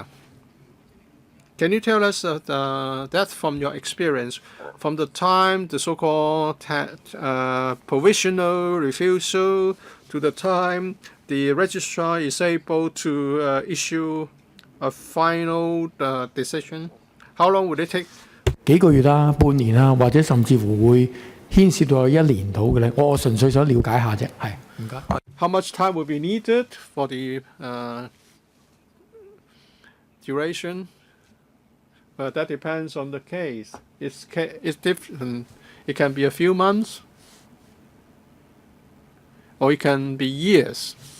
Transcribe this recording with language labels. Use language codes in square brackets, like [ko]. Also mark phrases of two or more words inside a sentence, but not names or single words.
[en] Can you tell us that from your experience, from the time the so-called provisional refusal to the time the registrar is able to issue a final decision? How long would it take? [yue] 幾個月啦、半年啦，或者甚至乎會牽涉到1年到嘅咧。我純粹想了解下啫，係唔該。 [en] How much time would be needed for the duration? But that depends on the case. It's different. It can be a few months, or it can be years.